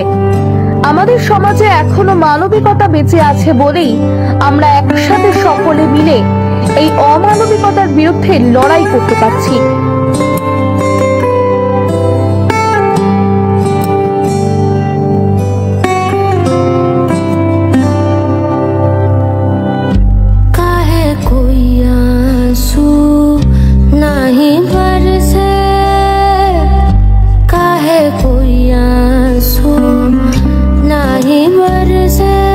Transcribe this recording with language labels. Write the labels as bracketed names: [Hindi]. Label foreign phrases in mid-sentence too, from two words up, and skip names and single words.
[Bangla] আমাদের সমাজে এখনো মানবিকতা বেঁচে আছে বলেই আমরা একসাথে সকলে মিলে এই অমানবিকতার বিরুদ্ধে লড়াই করতে পারছি। [Hindi] काहे कोई आंसू नहीं बरसे, काहे कोई आंसू नहीं बरसे,